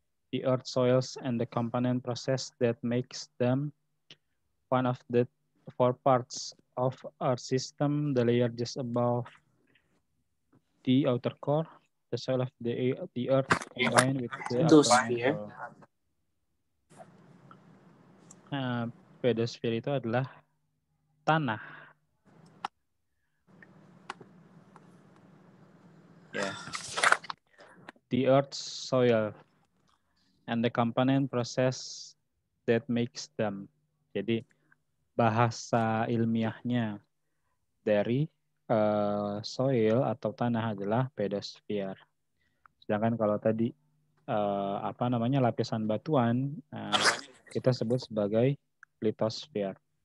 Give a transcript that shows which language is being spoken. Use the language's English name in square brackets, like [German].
[English] The earth soils and the component process that makes them one of the 4 parts of our system, the layer just above the outer core, the soil of the earth combined with the upper mantle. [Indonesian] Nah, pedosphere itu adalah tanah. [English] Yeah. The earth's soil and the component process that makes them. [Indonesian] Jadi bahasa ilmiahnya dari soil atau tanah adalah pedosphere. Sedangkan kalau tadi lapisan batuan kita sebut sebagai litosfer.